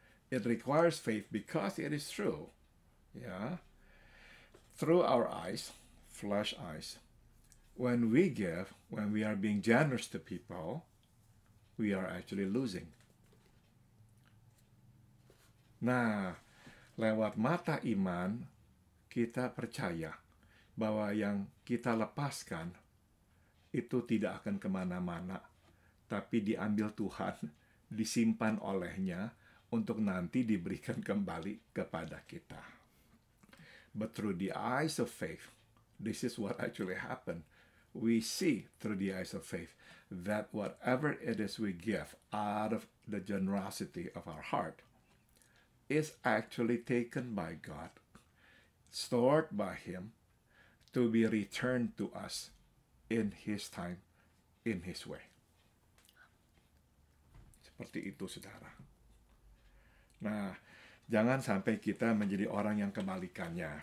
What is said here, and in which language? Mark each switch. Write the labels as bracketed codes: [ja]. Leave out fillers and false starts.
[en] It requires faith because it is true. Ya, through our eyes, flesh eyes, when we give, when we are being generous to people, we are actually losing. [id] Nah, lewat mata iman, kita percaya bahwa yang kita lepaskan itu tidak akan kemana-mana, tapi diambil Tuhan, disimpan olehnya untuk nanti diberikan kembali kepada kita. [en] But through the eyes of faith, this is what actually happened. We see through the eyes of faith that whatever it is we give out of the generosity of our heart is actually taken by God, stored by Him, to be returned to us in His time, in His way. [id] Seperti itu, saudara. Nah, jangan sampai kita menjadi orang yang kebalikannya.